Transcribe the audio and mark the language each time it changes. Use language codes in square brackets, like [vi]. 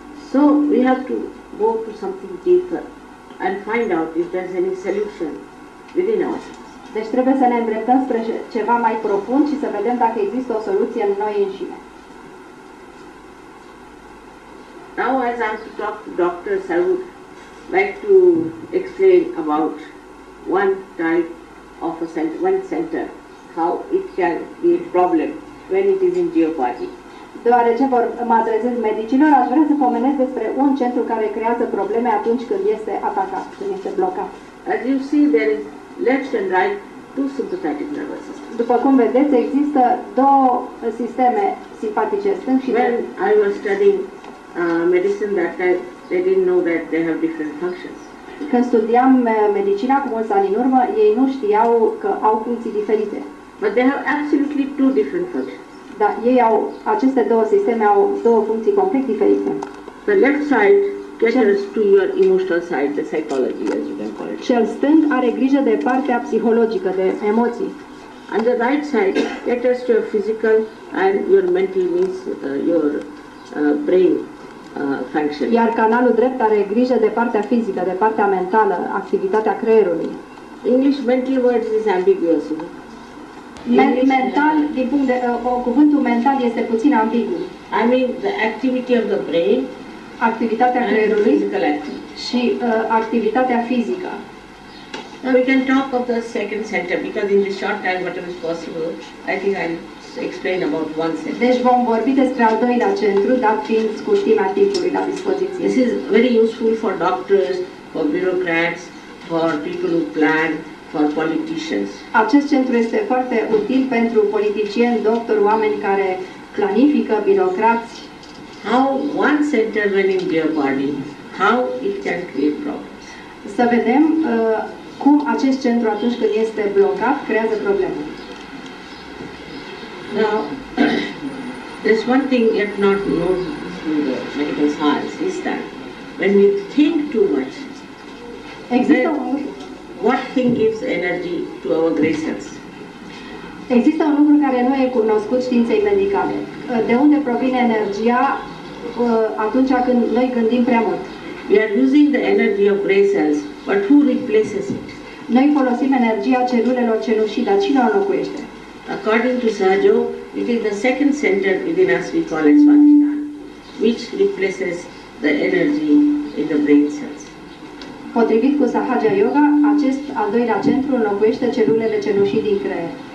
[en] So we have to go to something deeper and find out if there's any solution within ourselves. [ro] Deci trebuie să ne îndreptăm spre ceva mai profund și să vedem dacă există o soluție în noi înșine. [en] Now as I have to talk to doctors, I would like to explain about one type of a center, one center, how it can be a problem when it is in jeopardy. [ro] Deoarece mă adresez medicilor, aș vrea să pomenesc despre un centru care creează probleme atunci când este atacat, când este blocat. [en] As you see, there is left and right two sympathetic nervous systems. [ro] După cum vedeți, există două sisteme simpatice, stâng și [en] When [ro] drept. [en] I was studying medicine that time, they didn't know that they have different functions. [ro] Când studiam medicina cu mulți ani în urmă, ei nu știau că au funcții diferite. [en] But they have absolutely two different functions. [ro] Dar ei au, aceste două sisteme au două funcții complet diferite. [en] The left side caters to your emotional side, the psychology, as you can call it. [ro] Cel stâng are grijă de partea psihologică, de emoții. [en] And the right side caters to your physical and your mental, means your brain function. [ro] Iar canalul drept are grijă de partea fizică, de partea mentală, activitatea creierului. [en] English mental words is ambiguous. You know? [ro] Mental, din punct de cuvântul mental este puțin ambigu. [en] I mean the activity of the brain [ro] Activitatea [en] and the [ro] creierului [en] physical activity. [ro] și activitatea fizică. [en] Now we can talk of the second center because in this short time, whatever is possible, I think I'll explain about one center. [ro] Deci vom vorbi despre al doilea centru, dat fiind scurtimea timpului la dispoziție. [en] This is very useful for doctors, for bureaucrats, for people who plan, for politicians. [ro] Acest centru este foarte util pentru politicieni, doctori, oameni care planifică, birocrați. [en] How one center when in their body, how it can create problems. [ro] Să vedem cum acest centru atunci când este blocat creează probleme. [en] Now, there's one thing yet not known in the medical science is that when we think too much, [ro] Există [en] then [ro] un, [en] what thing gives energy to our gray cells? [ro] există un lucru care nu e cunoscut științei medicale. De unde provine energia atunci când noi gândim prea mult? [en] We are using the energy of gray cells, but who replaces it? [ro] Noi folosim energia celulelor cenușii, dar cine o înlocuiește? [en] According to Sahaja, it is the second center within us we call as Swadhisthana, which replaces the energy in the brain cells. [ro] Potrivit cu Sahaja Yoga, acest al doilea centru înlocuiește celulele cenușii din creier.